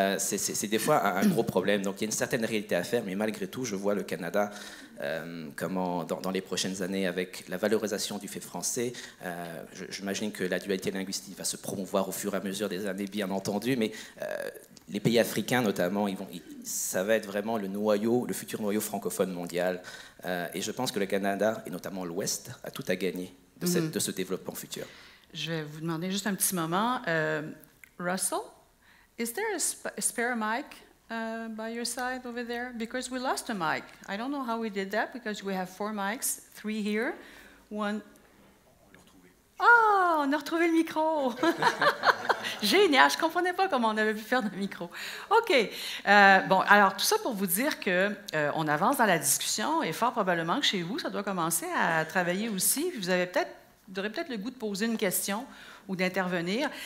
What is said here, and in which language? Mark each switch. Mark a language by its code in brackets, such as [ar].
[fr] C'est des fois un gros problème. Donc il y a une certaine réalité à faire, mais malgré tout, je vois le Canada comment, dans les prochaines années, avec la valorisation du fait français, j'imagine que la dualité linguistique va se promouvoir au fur et à mesure des années, bien entendu, mais les pays africains notamment, ça va être vraiment le futur noyau francophone mondial. Et je pense que le Canada, et notamment l'Ouest, a tout à gagner de ce développement futur. Je vais vous demander juste un petit moment. [en] Russell, is there a spare mic by your side over there? Because we lost a mic. I don't know how we did that because we have 4 mics, 3 here, 1... [fr] Ah, on a retrouvé le micro! Génial, je ne comprenais pas comment on avait pu faire le micro. OK. Bon, alors, tout ça pour vous dire qu'on avance dans la discussion et fort probablement que chez vous, ça doit commencer à travailler aussi. Vous aurez peut-être le goût de poser une question ou d'intervenir.